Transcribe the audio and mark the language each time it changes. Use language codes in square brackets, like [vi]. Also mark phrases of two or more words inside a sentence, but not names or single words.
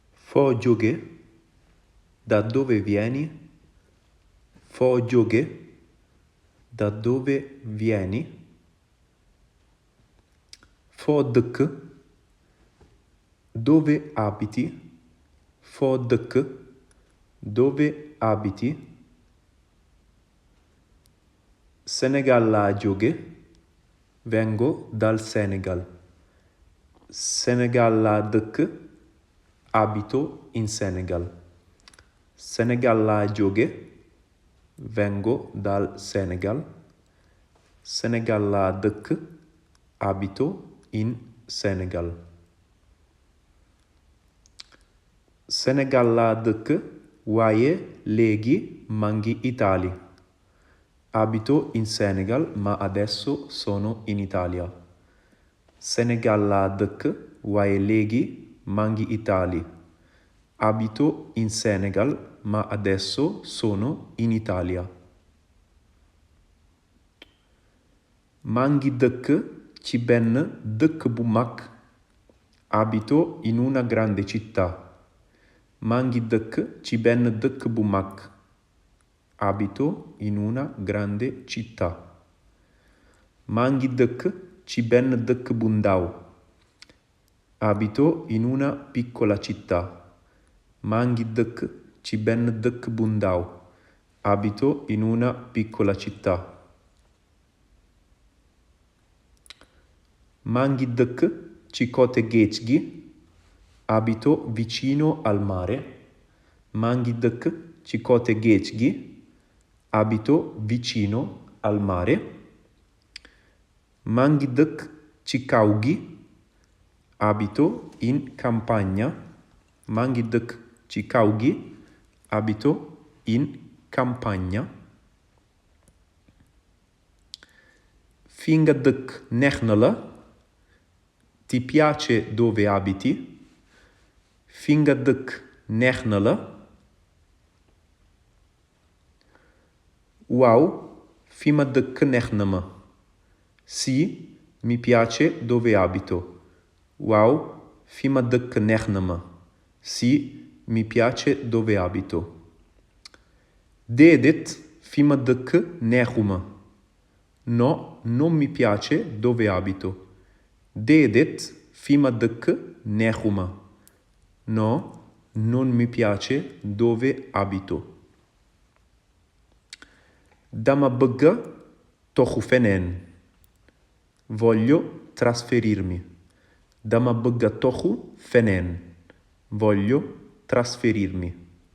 [wo] FOO JÓGE, [it] da dove vieni? [wo] FOO JÓGE, [it] da dove vieni? [wo] FOO dëkk, [it] dove abiti? [wo] FOO dëkk, [it] dove abiti? [wo] Senegal laa jóge, [it] vengo dal Senegal. [wo] Senegal laa dëkk, [it] abito in Senegal. [wo] Senegal laa jóge, [it] vengo dal Senegal. [wo] Senegal laa dëkk, [it] abito in Senegal. [wo] Senegal laa dëkk, waaye léegi maa ngi Itaali. [it] Abito in Senegal, ma adesso sono in Italia. [wo] Senegal laa dëkk, waaye léegi maa ngi Itaali. [it] Abito in Senegal, ma adesso sono in Italia. [wo] Maa ngi dëkk ci benn dëkk bu mag. [it] Abito in una grande città. [wo] Maa ngi dëkk ci benn dëkk bu mag. [it] Abito in una grande città. [wo] Maa ngi dëkk ci benn dëkk bu ndaw. [it] Abito in una piccola città. [wo] Maa ngi dëkk ci benn dëkk bu ndaw. [it] Abito in una piccola città. [wo] Maa ngi dëkk ci côté géej gi. [it] Abito vicino al mare. [wo] Maa ngi dëkk ci côté géej gi. [it] Abito vicino al mare. [wo] Maa ngi dëkk ci kaw gi. [it] Abito in campagna. [wo] Maa ngi dëkk ci kaw gi. [it] Abito in campagna. [wo] Fi nga dëkk neex na la. [it] Ti piace dove abiti? [wo] Fi nga dëkk neex na la. Waaw, fi ma dëkk neex na ma. [it] Sì, mi piace dove abito. [wo] Waaw, fi ma dëkk neex na ma. [it] Sì, mi piace dove abito. [wo] Déedéet, fi ma dëkk neexuma. [it] No, non mi piace dove abito. [wo] Déedéet, fi ma dëkk neexuma. [it] No, non mi piace dove abito. [wo] Dama bëgga toxu feneen. [it] Voglio trasferirmi. [wo] Dama bëgga toxu feneen. [it] Voglio trasferirmi.